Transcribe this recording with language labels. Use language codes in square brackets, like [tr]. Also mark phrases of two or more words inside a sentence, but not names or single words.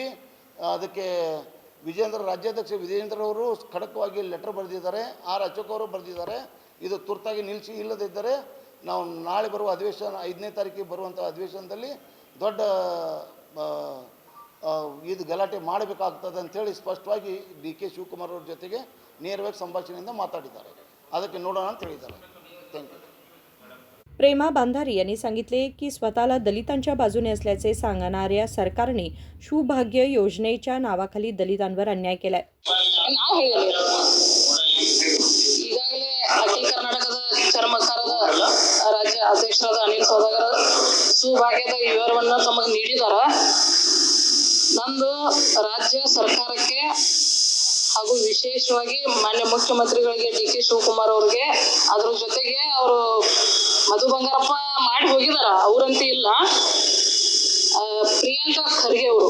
[kn] ಅದಕ್ಕೆ ರಾಜ್ಯಾಧ್ಯಕ್ಷ ವಿಜೇಂದ್ರ ಅವರು ಖಡಕವಾಗಿ ಲೆಟರ್ ಬರೆದಿದ್ದಾರೆ, ಅಶೋಕ್ ಅವರು ಬರೆದಿದ್ದಾರೆ. ಇದು ತುರ್ತಾಗಿ ನಿಲ್ಲಿಸಿ, ಇಲ್ಲದಿದ್ದರೆ ನಾವು ನಾಳೆ ಬರುವ ಅಧಿವೇಶನ 5ನೇ ತಾರೀಕಿಗೆ ಬರುವಂಥ ಅಧಿವೇಶನದಲ್ಲಿ ದೊಡ್ಡ ಇದು ಗಲಾಟೆ ಮಾಡಬೇಕಾಗ್ತದೆ ಅಂಥೇಳಿ ಸ್ಪಷ್ಟವಾಗಿ DK ಶಿವಕುಮಾರ್ ಅವ್ರ ಜೊತೆಗೆ ನೇರವಾಗಿ संभाषणेಯಿಂದ माताडिದ್ದಾರೆ. ಅದಕ್ಕೆ ನೋಡೋಣ ಅಂತ ಹೇಳಿದ್ದಾರೆ. [en] thank you. [mr] प्रेमा बांधारी यांनी सांगितले की स्वतःला दलितांच्या बाजूने असल्याचे सांगणाऱ्या सरकारने शिवभाग्य योजनेच्या नावाखाली दलितांवर अन्याय केलाय. [kn] ಈಗಾಗಲೇ ಅಖಿಲ ಕರ್ನಾಟಕದ ಚರ್ಮಕಾರದ ರಾಜ್ಯ ಅಧ್ಯಕ್ಷರಾದ ಅನಿಲ್ ಸೌದಾಗರ್ ಸುಭಾಗ್ಯದ ವಿವರವನ್ನು ತಮಗೆ ನೀಡಿದ್ದಾರೆ. ನಂದು ರಾಜ್ಯ ಸರ್ಕಾರಕ್ಕೆ ಹಾಗೂ ವಿಶೇಷವಾಗಿ ಮಾನ್ಯ ಮುಖ್ಯಮಂತ್ರಿಗಳಿಗೆ DK ಶಿವಕುಮಾರ್ ಅವ್ರಿಗೆ, ಅದ್ರ ಜೊತೆಗೆ ಅವರು ಮಧು ಬಂಗಾರಪ್ಪ ಮಾಡಿ ಹೋಗಿದಾರ, ಅವರಂತೂ ಇಲ್ಲ, ಪ್ರಿಯಾಂಕಾ ಖರ್ಗೆ ಅವರು.